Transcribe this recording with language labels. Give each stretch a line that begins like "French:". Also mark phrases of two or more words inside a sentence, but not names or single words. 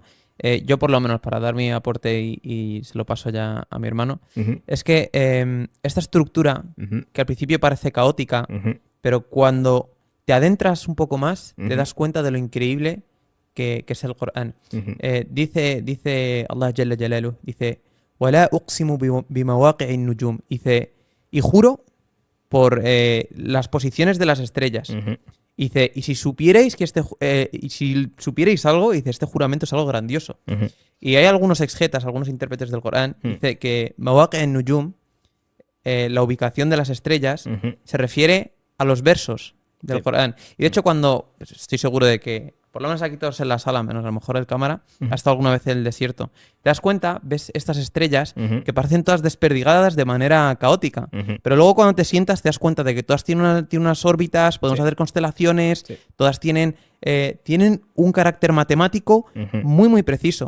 Spanish: Yo por lo menos para dar mi aporte y se lo paso ya a mi hermano, es que esta estructura que al principio parece caótica, pero cuando te adentras un poco más te das cuenta de lo increíble que es el Corán.
Arabic: Dice الله جل جلاله, dice وَلَا أُقْسِمُ بِمَوَاقِعِ النُّجُومِ,
Spanish: dice, y juro por las posiciones de las estrellas. Dice, y si supierais algo, dice, este juramento es algo grandioso. Y hay algunos exegetas, algunos intérpretes del Corán, dice que
Arabic: مواقع النجوم,
Spanish: la ubicación de las estrellas, se refiere a los versos del Corán. Y de hecho cuando, pues estoy seguro de que, por lo menos aquí todos en la sala, menos a lo mejor el cámara, ha estado alguna vez en el desierto, te das cuenta, ves estas estrellas que parecen todas desperdigadas de manera caótica, pero luego cuando te sientas te das cuenta de que todas tienen unas órbitas, podemos hacer constelaciones, todas tienen un carácter matemático muy muy preciso.